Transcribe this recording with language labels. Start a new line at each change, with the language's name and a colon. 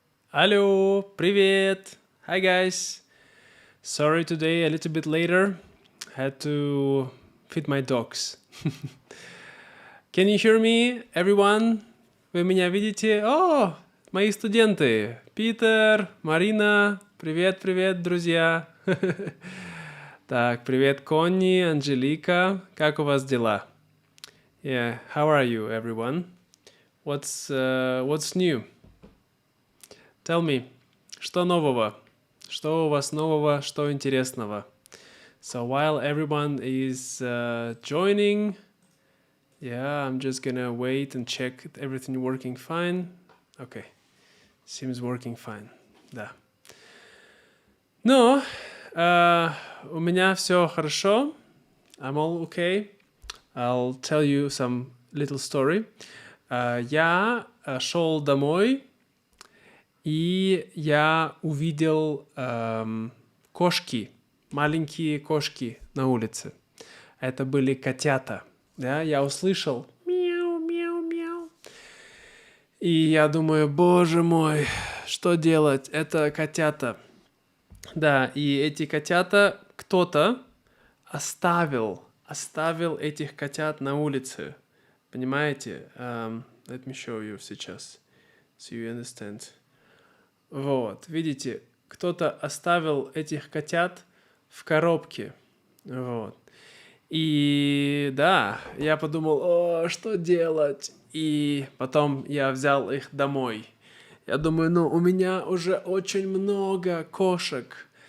English: Hello,
Russian: привет.
English: Hi guys. Sorry today a little bit later. Had to feed my dogs. Can you hear me, everyone?
Russian: Вы меня видите? О, мои студенты. Питер, Марина. Привет, привет, друзья. Так, привет, Конни, Анжелика. Как у вас дела?
English: Yeah, how are you, everyone? What's new? Tell me,
Russian: что нового? Что у вас нового, что интересного?
English: So while everyone is joining, yeah, I'm just gonna wait and check everything working fine. Okay, seems working fine, да.
Russian: Но у меня все хорошо.
English: I'm all okay. I'll tell you some little story.
Russian: Я шел домой, и я увидел кошки, маленькие кошки на улице. Это были котята. Да? Я услышал мяу, мяу, мяу. И я думаю, боже мой, что делать? Это котята. Да, и эти котята кто-то оставил этих котят на улице. Понимаете?
English: Let me show you
Russian: сейчас,
English: so you understand.
Russian: Вот, видите, кто-то оставил этих котят в коробке. Вот. И да, я подумал, о, что делать? И потом я взял их домой. Я думаю, ну, у меня уже очень много кошек.